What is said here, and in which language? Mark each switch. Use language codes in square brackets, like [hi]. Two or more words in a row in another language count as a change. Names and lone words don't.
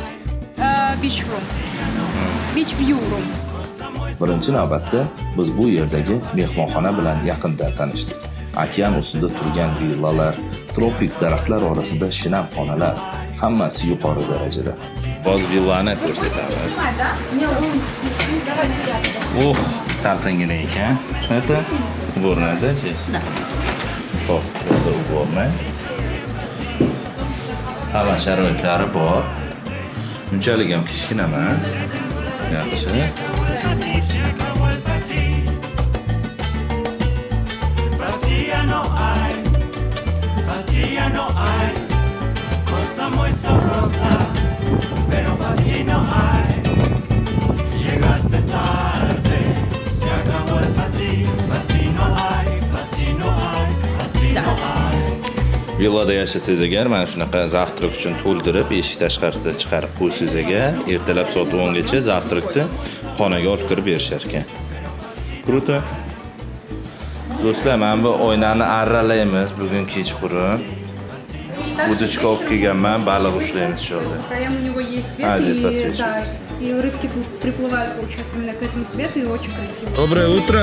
[en] Beach room. Beach view room. [uz] Birinchi navbatda biz bu yerdagi mehmonxona bilan yaqindan tanishdik. Okean ustida turgan villalar, tropik daraxtlar orasida shinam xonalar, hammasi yuqori darajada. Boz villani ko'rsatamiz. Salqingina ekan. [ru] Это уборная, да, здесь? Да. [uz] Xo'p, burada уборная. Hamma sharoitlari bor. Unchalik ham kichkina emas. Yaxshi. [es] No hay cosa muy sabrosa, pero para ti no hay. Llegaste tarde, se acabó el para ti no hay, para ti no hay, para ti no hay. [uz] Villada yashasangiz agar mana shunaqa zavtrak uchun to'ldirib, eshik tashqarisida chiqarib qo'ysangiz agar, ertalab soat 10 gacha zavtrakni xonaga olib kirib berishar ekan. Kruto. Do'stlar, mana bu oynani arralaymiz bugun kechqurun. Удочка olib kelganman, baliq ushlaymiz inshaalloh. [ru] Краям у него есть свет, А, здесь и, подсвечивает. да, и рыбки приплывают, получается, именно к этому свету, и очень красиво. Доброе утро.